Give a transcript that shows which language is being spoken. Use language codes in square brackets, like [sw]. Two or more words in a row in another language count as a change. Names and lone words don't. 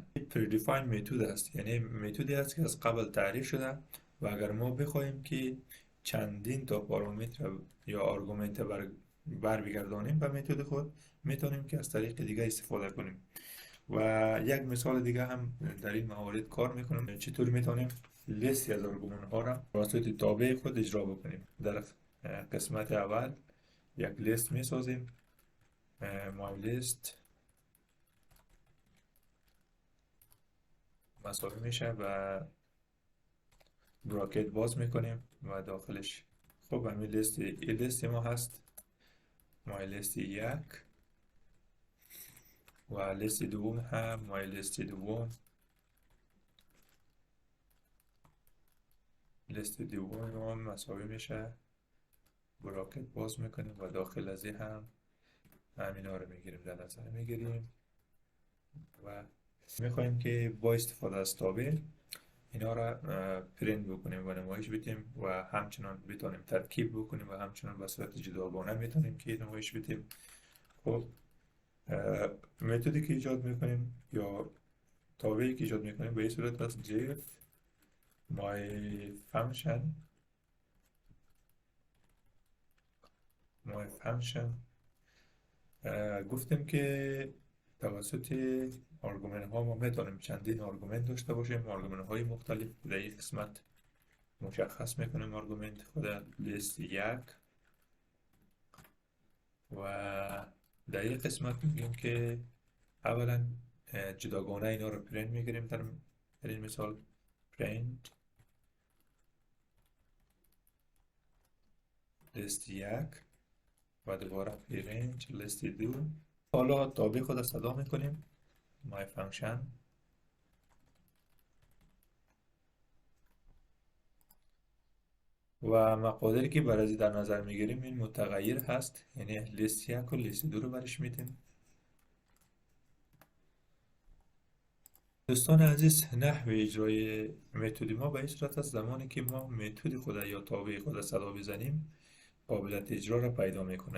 [fa] پردیفاین متد است، یعنی متدی است که از قبل تعریف شده و اگر ما بخوایم که چندین تا پارامتر یا آرگومنت بر بگردانیم به متد خود، میتونیم که از طریق دیگه استفاده کنیم. و یک مثال دیگه هم در این موارد کار میکنم، چطور میتونیم لیستی از آرگومنت ها را توسط تابع خود اجرا بکنیم. در قسمت اول یک لیست میسازیم، [en] my list [fa] مساوی میشه و براکت باز میکنیم و داخلش خب همین لیست ما هست، [en] my list [fa] یک و لیست دوم هم [en] my list [fa] دوم. لیست دوم ما مساوی میشه، براکت باز میکنیم و داخل از این هم همینا رو میگیریم، در نظر میگیریم و میخوایم که با استفاده از تابع اینا را پرینت بکنیم و نمایش بدیم و همچنان بتونیم ترکیب بکنیم و همچنان به صورت جداگانه میتونیم که نمایش بدیم. خب متدی که ایجاد میکنیم یا تابعی که ایجاد میکنیم به این صورت است جیف [en] my function. [fa] گفتیم که توسط آرگومنت ها ما میتونیم چندین آرگومنت داشته باشیم، آرگومنت های مختلف. در یک قسمت مشخص میکنیم آرگومنت خود لیست یک و در یک قسمت میگیم که اولا جداگانه اینا رو پرینت میگیریم. در این مثال print لیست یک و دوباره print لیست دو. حالا تابع خود صدا میکنیم [en] my function [fa] و مقادیری که برای در نظر میگیریم این متغیر هست، یعنی لیست یک و لیست دو رو برش میدیم. دوستان عزیز، نحوه اجرای متد ما به این صورت است زمانی که ما متد خود یا تابع خود صدا بزنیم قابلیت اجرا را پیدا میکنه.